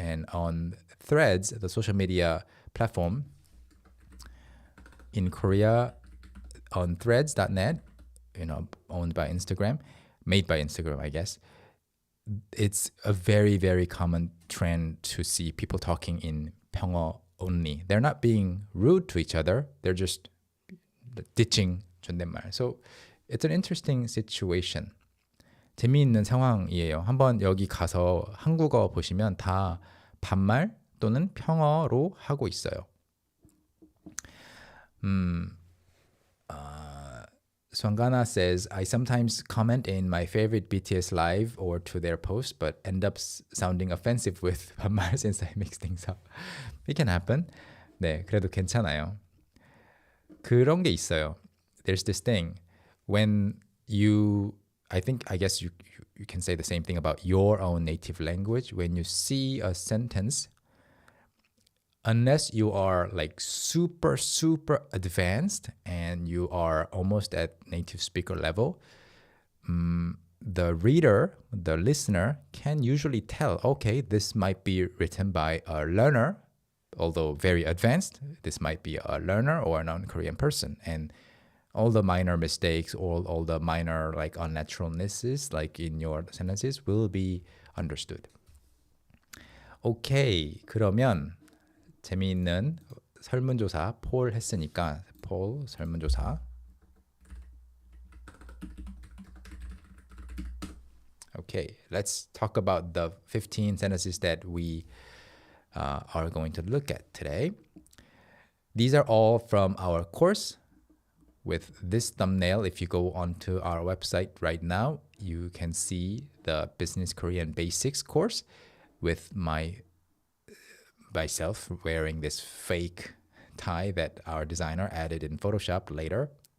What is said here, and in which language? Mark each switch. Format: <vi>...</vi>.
<en>And on Threads, the social media platform in Korea, on threads.net, owned by Instagram, made by Instagram, I guess. It's a very, very common trend to see people talking in</en> <ko>평어</ko> <en>only. They're not being rude to each other. They're just ditching</en> <ko>존댓말.</ko> <en>So it's an interesting situation.</en> <ko>재미있는 상황이에요. 한번 여기 가서 한국어 보시면 다 반말 또는 평어로 하고 있어요.</ko> <en>Swangana says, I sometimes comment in my favorite BTS live or to their post, but end up sounding offensive with</en> <ko>반말</ko> <en>since I mix things up. It can happen. 네, 그래도 괜찮아요. 그런 게 있어요. There's this thing when I guess you can say the same thing about your own native language. When you see a sentence, unless you are like super, super advanced and you are almost at native speaker level, the reader, the listener can usually tell, okay, this might be written by a learner, although very advanced. This might be a learner or a non-Korean person. And all the minor mistakes, all the minor like unnaturalnesses like in your sentences will be understood.</en> <ko>오케이, 그러면 재미있는 설문조사 폴 했으니까 폴 설문조사.</ko> <en>Okay, let's talk about the 15 sentences that we are going to look at today. These are all from our course. With this thumbnail, if you go onto our website right now, you can see the Business Korean Basics course with myself wearing this fake tie that our designer added in Photoshop later.</en>